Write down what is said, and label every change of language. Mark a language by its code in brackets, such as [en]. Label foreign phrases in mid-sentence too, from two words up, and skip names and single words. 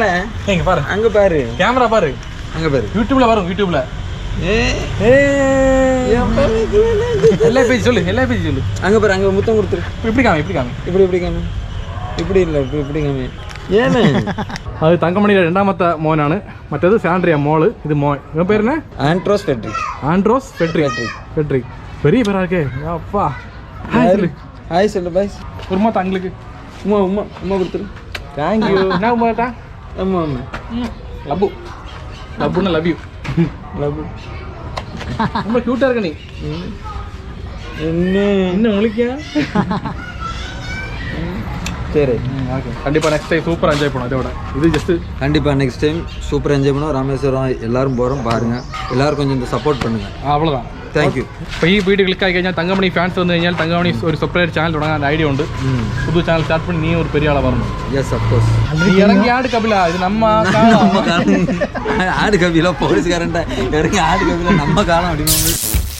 [ta] இங்க பாரு, அங்க பாரு, கேமரா பாரு, அங்க பாரு. யூடியூப்ல வரும், யூடியூப்ல. எல்லா பேஜ் சொல்லு, எல்லா பேஜ் சொல்லு. அங்க பாரு, அங்க முத்தம் கொடுத்துரு. இப்படி காமி, இப்படி காமி, இப்படி காமி. இப்படி இல்ல, இப்படி காமி. ஏன்னு [ml] அது தங்கமணிയുടെ രണ്ടാമത്തെ മോനാണ്. മറ്റേത് സാൻഡ്രിയ മോള്, ഇത് മോൻ. ഇവൻ പേരെന്നെ? [ta] ஆண்ட்ரோஸ் ஃபெட்ரிக். ஆண்ட்ரோஸ் ஃபெட்ரிக். பெரிய பேரா இருக்கே. அப்பா ஹாய் சொல்லு. ஹாய் சொல்லு, பாய். ஒரு மாத்த அங்களுக்கு உமா உமா உமா கொடுத்துரு. [en] Thank you. [ta] என்ன உமாட்டா? அம்மா அம்மா லப்பு லப்புன்னு [en] love you. [ta] லவ். ரொம்ப கியூட்டா இருக்க நீ. என்ன முழிக்கியா? சரி ஓகே, கண்டிப்பாக [en] next time [ta] சூப்பராக என்ஜாய் பண்ணுவோம். இதோட இது ஜஸ்ட் கண்டிப்பாக [en] next time [ta] சூப்பராக என்ஜாய் பண்ணுவோம். ராமேஸ்வரம் எல்லாரும் போகிறோம், பாருங்கள். எல்லாரும் கொஞ்சம் இந்த சப்போர்ட் பண்ணுங்கள். அவ்வளோதான். [en] Thank you. [ml] അപ്പോൾ ഈ വീഡിയോ ക്ലിക്കായി കഴിഞ്ഞാൽ തങ്കമണി ഫാൻസ് വന്നു കഴിഞ്ഞാൽ തങ്കമണി ഒരു സെപ്പറേറ്റ് ചാനൽ തുടങ്ങാൻ ഐഡിയ ഉണ്ട്. [ta] புது சேனல் ஸ்டார்ட் பண்ணி நீ ஒரு பெரிய ஆளா வரணும். [en] Yes of course. [ta] இறங்கி ஆடு கபிலா, இது நம்ம காலம். ஆடு கபிலா போலீஸ்காரன்ட்ட இறங்கி ஆடு கபிலா நம்ம காலம் அப்படின்னு